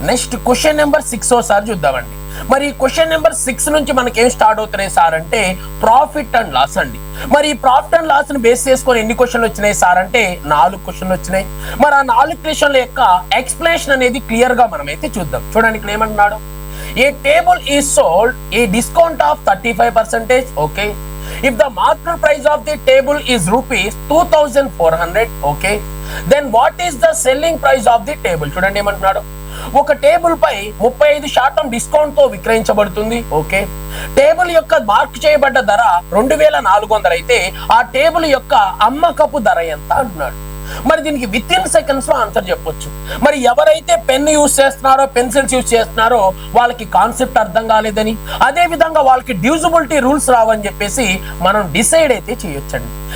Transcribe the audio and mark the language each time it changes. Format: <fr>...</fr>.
<te>Next question number 6 ఒకసారి చూద్దామండి. మరి క్వశ్చన్ నెంబర్ 6 నుంచి మనకి ఏం స్టార్ట్ అవుతున్నాయి సార్ అంటే ప్రాఫిట్ అండ్ లాస్ అండి. మరి ఈ ప్రాఫిట్ అండ్ లాస్ ని బేస్ చేసుకొని ఎన్ని క్వశ్చన్లు వచ్చినాయి సార్ అంటే 4 క్వశ్చన్లు వచ్చినాయి. మరి ఆ 4 క్వశ్చన్ల యొక్క ఎక్స్ప్లెనేషన్ అనేది క్లియర్ గా మనం అయితే చూద్దాం. చూడండి ఇక్కడ ఏమంటున్నాడు,</te> <en>A table is sold a discount of 35%, okay. If the market price of the table is rupees 2400, okay, then what is the selling price of the table?</en> <te>చూడండి ఏమంటున్నాడు, ఒక టేబుల్ పై 35% డిస్కౌంట్ తో విక్రయించబడుతుంది. ఓకే, టేబుల్ యొక్క మార్క్ చేయబడ్డ ధర 2400 అయితే ఆ table యొక్క అమ్మకపు ధర ఎంత అంటున్నాడు. మరి దీనికి విత్ ఇన్ సెకండ్స్ లో ఆన్సర్ చెప్పొచ్చు. మరి ఎవరైతే పెన్ యూజ్ చేస్తున్నారో, పెన్సిల్స్ యూజ్ చేస్తున్నారో వాళ్ళకి కాన్సెప్ట్ అర్థం కాలేదని, అదే విధంగా వాళ్ళకి డ్యూజబిలిటీ రూల్స్ రావని చెప్పేసి మనం డిసైడ్ అయితే చేయొచ్చండి.</te>